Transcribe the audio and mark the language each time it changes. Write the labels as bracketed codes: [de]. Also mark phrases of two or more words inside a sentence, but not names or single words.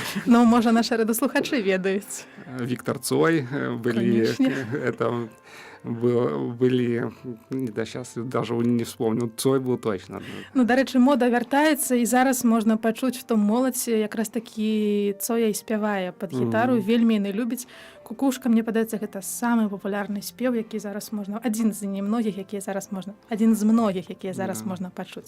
[be] Ну, можа, нашы радыёслухачы ведаюць. [ru] Виктор Цой были, это были, да, сейчас даже не вспомню, Цой был точно. [be] Ну, дарэчы, мода вяртаецца, і зараз можна пачуць, што моладзь якраз такі Цоя і спявае пад гітару, вельмі яны любяць. Кукушка, мне падаецца, гэта самы папулярны спеў, які зараз можна, адзін з немногіх, якія зараз можна, адзін з многіх, якія зараз можна пачуць.